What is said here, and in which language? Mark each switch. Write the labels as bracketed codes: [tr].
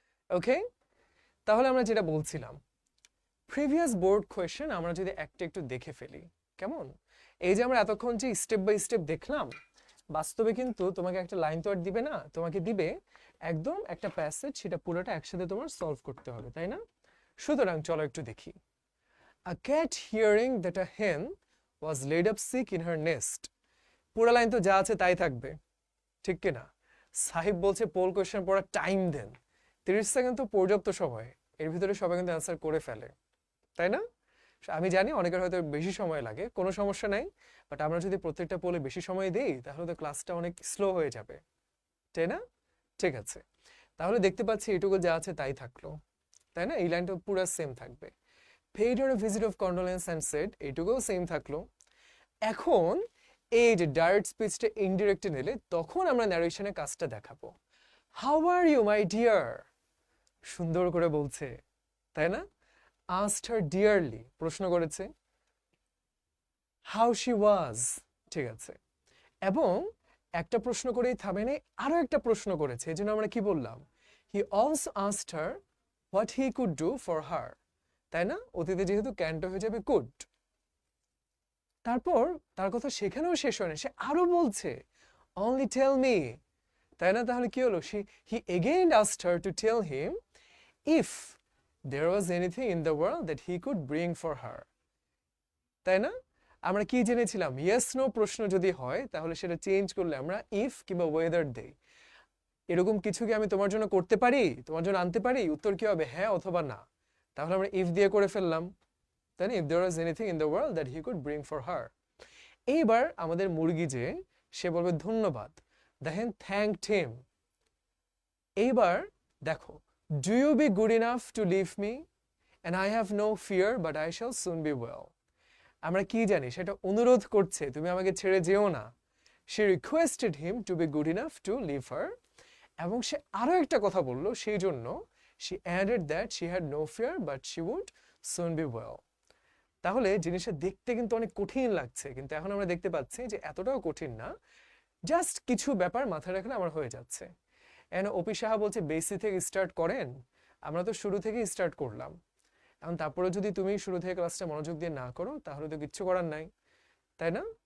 [bn] ওকে, তাহলে আমরা যেটা বলছিলাম, প্রিভিয়াস বোর্ড কোয়েশ্চেন আমরা যদি একটা একটু দেখে ফেলি, কেমন? এই যে আমরা এতক্ষণ যে স্টেপ বাই স্টেপ দেখলাম, বাস্তবে কিন্তু তোমাকে একটা লাইন তো আর দিবে না, তোমাকে দিবে একদম একটা প্যাসেজ, সেটা পুরোটা একসাথে তোমার সলভ করতে হবে, তাই না? সুতরাং চলো একটু দেখি। [en] A cat hearing that a hen was laid up sick in her nest. [bn] পুরো লাইন তো যা আছে তাই থাকবে, ঠিক কিনা? সাহিব বলছে পোল কোয়েশ্চেন পড়ার টাইম দেন। 30 সেকেন্ড তো পর্যাপ্ত সময়, এর ভিতরে সবাই কিন্তু অ্যান্সার করে ফেলে, তাই না? আমি জানি অনেকের হয়তো বেশি সময় লাগে, কোনো সমস্যা নাই, বাট আমরা যদি প্রত্যেকটা পোলে বেশি সময় দেই তাহলে তো ক্লাসটা অনেক স্লো হয়ে যাবে, তাই না? ঠিক আছে, তাহলে দেখতে পাচ্ছি এটুকু যা আছে তাই থাকলো, তাই না? এই লাইনটা পুরো সেম থাকবে। [en] paid her a visit of condolence and said, [bn] এইটুকুও same থাকলো। এখন এই যে ডাইরেক্ট স্পিচটা ইনডিরেক্টে নিলে তখন আমরা ন্যারেশনে কাজটা দেখাবো। [en] how are you my dear, [bn] সুন্দর করে বলছে, তাই না? [en] asked her dearly, [bn] প্রশ্ন করেছে। [en] how she was, [bn] ঠিক আছে। এবং একটা প্রশ্ন করেই থামে নাই, আরো একটা প্রশ্ন করেছে, এজন্য আমরা কি বললাম? [en] he also asked her what he could do for her, [bn] তাই না? অতীতে যেহেতু ক্যানটা হয়ে যাবে কুড। তারপর তার কথা সেখানেও শেষ হয় না, সে আরো বলছে [en] only tell me, [bn] তাই না? তাহলে কি হলো? [en] he again asked her to tell him if there was anything in the world that he could bring for her, [bn] তাই না? আমরা কি জেনেছিলাম? ইয়েস নো প্রশ্ন যদি হয় তাহলে সেটা চেঞ্জ করলে আমরা ইফ কিংবা ওয়েদার দেই। এরকম কিছু কি আমি তোমার জন্য করতে পারি, তোমার জন্য আনতে পারি? উত্তর কি হবে? হ্যাঁ অথবা না। তাহলে আমরা ইফ দিয়ে করে ফেললাম, তাই না? [en] If there was anything in the world that he could bring for her. [bn] এইবার আমাদের মুরগি যে, সে বলবে ধন্যবাদ, দেখেন থ্যাঙ্কড হিম। এইবার দেখো, [en] Do you be good enough to leave me and I have no fear but I shall soon be well. [bn] আমরা কি জানি? সেটা অনুরোধ করছে, তুমি আমাকে ছেড়ে যেও না। [en] she requested him to be good enough to leave her, [bn] এবং সে আরো একটা কথা বলল, সেই জন্য [en] she added that she had no fear but she would soon be well. [bn] তাহলে জিনিসটা দেখতে কিন্তু অনেক কঠিন লাগছে, কিন্তু এখন আমরা দেখতে পাচ্ছি যে এতটাও কঠিন না, জাস্ট কিছু ব্যাপার মাথায় রাখলে আমার হয়ে যাচ্ছে। এন্ড ওপি সাহা বলছে বেসি থেকে স্টার্ট করেন, আমরা তো শুরু থেকে স্টার্ট করলাম। এখন তারপরে যদি তুমি শুরু থেকে ক্লাসটা মনোযোগ দিয়ে না করো তাহলে তো কিচ্ছু করার নাই, তাই না?